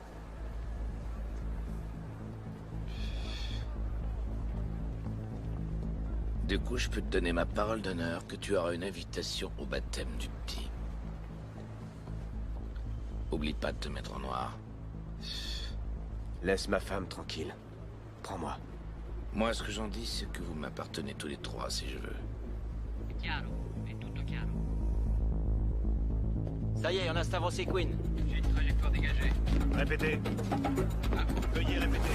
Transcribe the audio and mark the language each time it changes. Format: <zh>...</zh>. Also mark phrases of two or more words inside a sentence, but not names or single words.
<fr>Du coup, je peux te donner ma parole d'honneur que tu auras une invitation au baptême du petit. Oublie pas de te mettre en noir. Laisse ma femme tranquille. Prends-moi. Moi, ce que j'en dis, c'est que vous m'appartenez tous les trois, si je veux.</fr> <it>È chiaro, è tutto chiaro.</it> <fr>Ça y est, on a Stavros et Queen. J'ai une trajectoire dégagée. Répétez. Veuillez répéter.</fr>